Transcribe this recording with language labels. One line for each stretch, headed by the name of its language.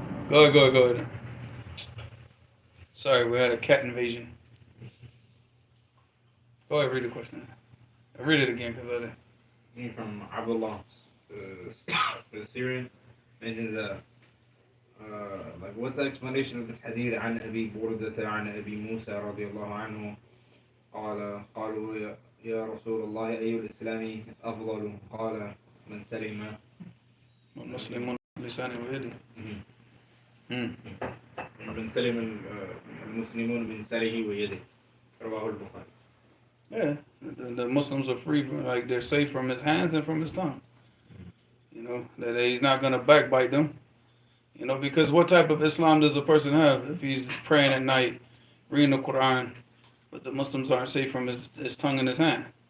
English: Go ahead. Sorry, we had a cat invasion. Go ahead, read the question. I'll read it again because I didn't. From Abdullah, the Syrian, mentions like, what's the explanation of this hadith?
Arabic: عن أبي بردة عن أبي موسى رضي الله عنه قالوا يا رسول الله أي الإسلام أفضل؟ قال من سلم مسلم لسانه ويده. من سلم المسلمون من لسانه ويده. رواه البخاري.
English: Yeah, the Muslims are free from, like, they're safe from his hands and from his tongue. That he's not going to backbite them. Because what type of Islam does a person have if he's praying at night, reading the Quran, but the Muslims aren't safe from his tongue and his hand?